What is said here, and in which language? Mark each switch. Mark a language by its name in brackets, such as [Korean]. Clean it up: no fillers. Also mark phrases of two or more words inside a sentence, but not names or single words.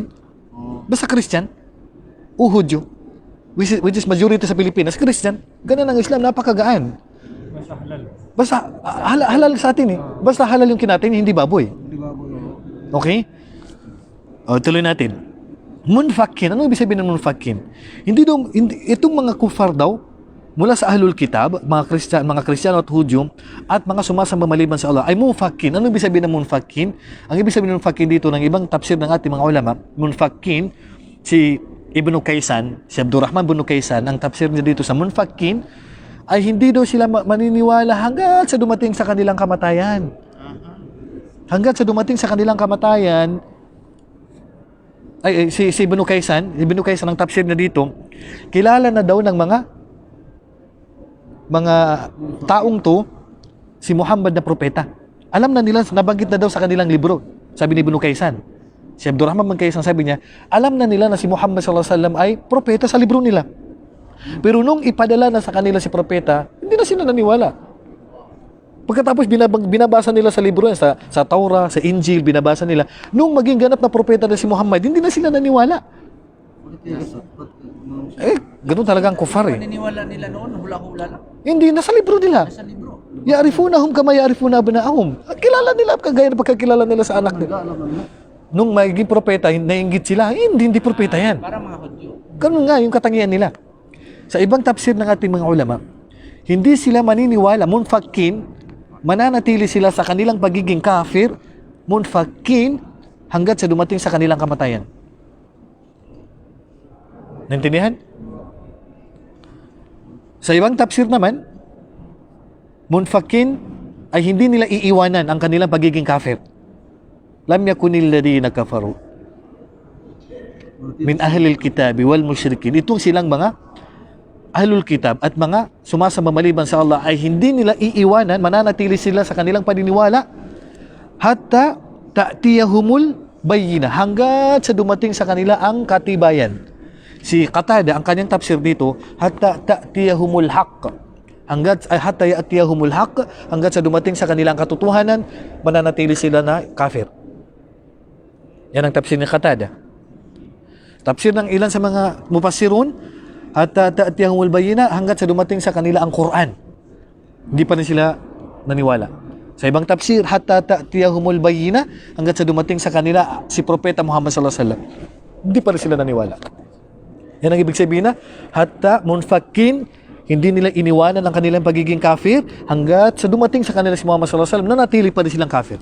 [Filipino] Basta Christian, o Hudyo, [English] which is majority [Filipino] sa Pilipinas, Christian, ganun ang Islam, napakagaan. Basta halal. Basta halal sa atin eh. Basta halal yung kinatay, hindi baboy. Hindi baboy. Okay? O, tuloy natin. Munfakin. Ano ibig sabihin ng munfakin? Itong mga kufar daw, mula sa [Arabic] أهل الكتاب, [Filipino] mga Kristiyano at Hudyo, at mga sumasamba maliban sa Allah, ay munfakin. Ano ibig sabihin ng munfakin? Ang ibig sabihin ng munfakin dito ng ibang tafsir ng ating mga ulama, munfakin, si Ibn Kaysan, si Abdurrahman ibn Kaysan, ang tafsir niya dito sa munfakin, ay hindi daw sila maniniwala hanggat sa dumating sa kanilang kamatayan. Hanggat sa dumating sa kanilang kamatayan, si Ibn Kaysan ang tafsir niya dito, kilala na daw ng mga taong to si Muhammad na propeta. Alam na nila, nabanggit na daw sa kanilang libro, sabi ni Ibn Kaysan. Si Abdurrahman ibn Kaysan sabi niya, alam na nila na si Muhammad [Arabic] صلى الله عليه وسلم [Filipino] ay propeta sa libro nila. Pero nung ipadala na sa kanila si propeta, hindi na sila naniwala. Pagkatapos binabasa nila sa libro, sa Taurah, sa Injil, binabasa nila. Nung maging ganap na propeta na si Muhammad, hindi na sila naniwala. Ganun talaga ang kufar eh. Paniniwala nila noon, hula-hula lang. Hindi, nasa libro nila. Sa libro. [Arabic] يعرفونه كما يعرفون أبناءهم. [Filipino] Kilala nila, kagaya ng pagkakilala nila sa anak nila. Nung maging propeta, nainggit sila, hindi propeta yan. Para mga Hudyo. Ganun nga yung katangian nila. Sa ibang tafsir ng ating mga ulama, hindi sila maniniwala, munfakin, mananatili sila sa kanilang pagiging kafir, munfakin, hanggat sa dumating sa kanilang kamatayan. Naintindihan? Sa ibang tafsir naman, munfakin ay hindi nila iiwanan ang kanilang pagiging kafir. [Arabic] لم يكن الذين كفروا من أهل الكتاب والمشركين. [Filipino] Itong silang mga [Arabic] أهل الكتاب [Filipino] at mga sumasamba maliban sa Allah ay hindi nila iiwanan, mananatili sila sa kanilang paniniwala [Arabic] حتى تأتيهم البينة, [Filipino] hanggat sa dumating sa kanila ang katibayan. Si Qatada, ang kanyang tafsir dito, [Arabic] حتى تأتيهم الحق حتى يأتيهم الحق, [Filipino] hanggat sa dumating sa kanilang katotohanan, mananatili sila na kafir. Yan ang tafsir ni Qatada. Tafsir ng ilan sa mga mufassirun, [Arabic] حتى تأتيهم البينة, [Filipino] hanggat sa dumating sa kanila ang Quran. Hindi pa rin sila naniwala. Sa ibang tafsir, [Arabic] حتى تأتيهم البينة, [Filipino] hanggat sa dumating sa kanila si Propeta Muhammad [Arabic] صلى الله عليه وسلم. [Filipino] Hindi pa rin sila naniwala. Yan ang ibig sabihin na [Arabic] حتى منفكين, [Filipino] hindi nila iniwanan ang kanilang pagiging kafir hanggat sa dumating sa kanila si Muhammad [Arabic] صلى الله عليه وسلم, [Filipino] nanatili pa rin silang kafir.